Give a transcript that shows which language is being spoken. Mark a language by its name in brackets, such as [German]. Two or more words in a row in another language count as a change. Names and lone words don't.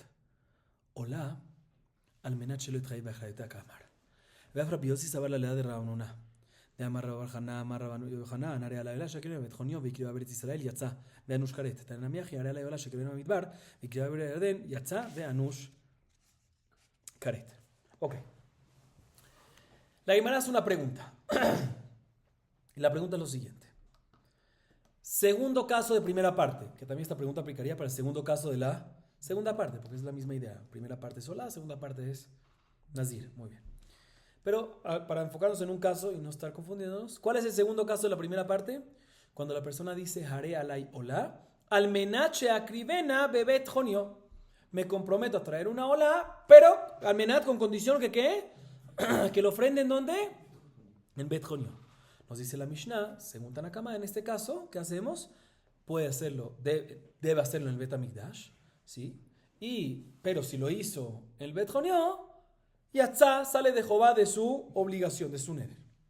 [Hebrew] עולה על מנת שלא יתחייב באחריותה כאמר. ואף רבי יוסי סבר ללידה דרב נונה. דאמר רב חנא, אמר רב יוחנן, הרי על העולה שקרבה בית חוניו והקריבה בארץ ישראל יצא ואנוש כרת. תנא מיחי, הרי על העולה שקרבה במדבר והקריבה בארץ הירדן יצא ואנוש כרת. [Spanish] Ok. La Gemara hace una pregunta. Y la pregunta es lo siguiente. Segundo caso de primera parte, que también esta pregunta aplicaría para el segundo caso de la segunda parte, porque es la misma idea. Primera parte es Olá, segunda parte es Nazir. Muy bien. Pero para enfocarnos en un caso y no estar confundiéndonos, ¿cuál es el segundo caso de la primera parte? Cuando la persona dice [Hebrew] הרי עלי עולה, על מנת שאקריבנה בבית חוניו. [Spanish] Me comprometo a traer una Olá, pero [Hebrew] על מנת [Spanish] con condición que ¿qué? Que lo ofrenden ¿dónde? En Bet Jonio. Nos dice la Mishnah, según Tanakama, en este caso, ¿qué hacemos? Puede hacerlo, debe hacerlo en el Bet HaMikdash, ¿sí? Pero si lo hizo en el Bet Jonió, Yatzá sale de Jehová de su obligación, de su neder.